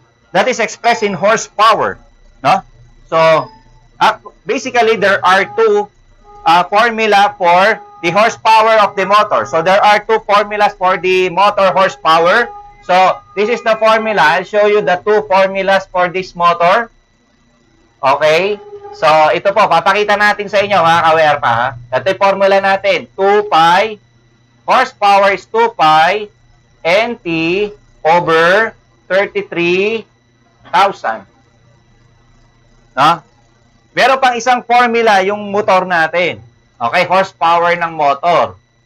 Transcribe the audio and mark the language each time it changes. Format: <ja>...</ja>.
<en>That is expressed in horsepower, no? So, basically, there are two formula for the horsepower of the motor. So, there are two formulas for the motor horsepower. So, this is the formula. I'll show you the two formulas for this motor. Okay?</en> <tl>So, ito po, papakita natin sa inyo, mga ka-WERPA, ha? Ito yung formula natin.</tl> <en>2 pi, horsepower is 2 pi, NT over 33,000. No?</en> <tl>Meron pang isang formula yung motor natin. Okay, horsepower ng motor.</tl>